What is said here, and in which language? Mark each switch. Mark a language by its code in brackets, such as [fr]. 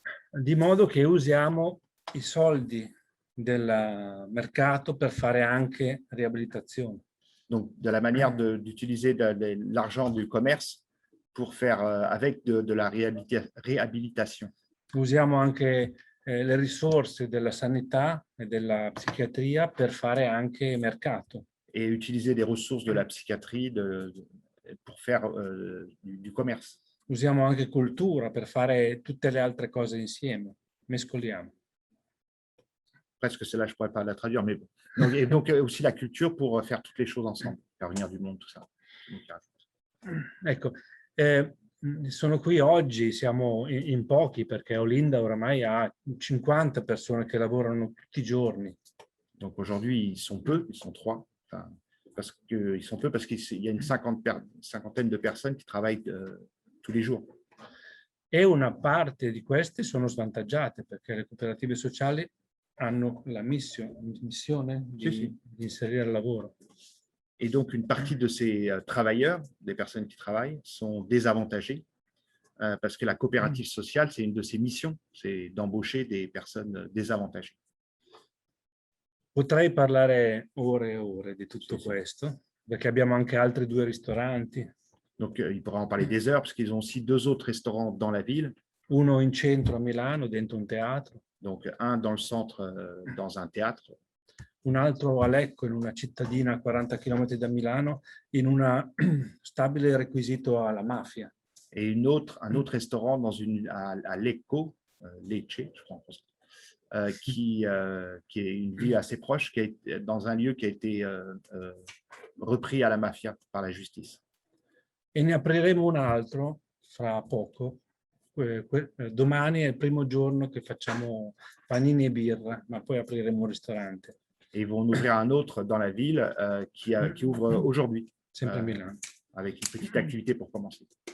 [it] Di modo che usiamo i soldi del mercato per fare anche riabilitazione. [fr] Donc, de la manière d'utiliser l'argent du commerce pour faire avec de la réhabilitation. [it] Usiamo anche le risorse della sanità e della psichiatria per fare anche mercato. [fr] Et utiliser des ressources de la psychiatrie pour faire du commerce. [it] Usiamo anche cultura per fare tutte le altre cose insieme. Mescoliamo. [fr] Presque celle-là, je ne pourrais pas la traduire, mais bon. Et donc aussi la culture pour faire toutes les choses ensemble, faire venir du monde, tout ça. [it] Ecco, sono qui oggi, siamo in pochi perché Olinda oramai ha 50 persone che lavorano tutti i giorni. [fr] Donc aujourd'hui, ils sont peu, ils sont 3. Enfin, ils sont peu parce qu'il y a une cinquantaine de personnes qui travaillent tous les jours. [it] E una parte di queste sono svantaggiate perché le cooperative sociali hanno la missione di inserire il lavoro. [fr] Et donc, une partie de ces travailleurs, des personnes qui travaillent, sont désavantagées parce que la coopérative sociale, c'est une de ses missions, c'est d'embaucher des personnes désavantagées. [it] Potrei parlare ore e ore di tutto questo, perché abbiamo anche altri 2 ristoranti. [fr] Donc, il pourra en parler des heures parce qu'ils ont aussi 2 autres restaurants dans la ville. [it] Uno in centro a Milano, dentro un teatro. [fr] Donc, un dans le centre, dans un théâtre. [it] Un altro a Lecco, in una cittadina a 40 km da Milano, in una stabile requisito alla mafia. [fr] Et un autre restaurant à Lecco, Lecce, je crois en français, qui est une ville assez proche, qui est dans un lieu qui a été repris à la mafia par la justice. [it] E ne apriremo un altro fra poco. Domani è il primo giorno che facciamo panini e birra, ma poi apriremo un ristorante. [fr] Et ils vont en ouvrir un autre dans la ville qui ouvre aujourd'hui, [it] Sempre a Milano. [fr] avec une petite activité pour commencer.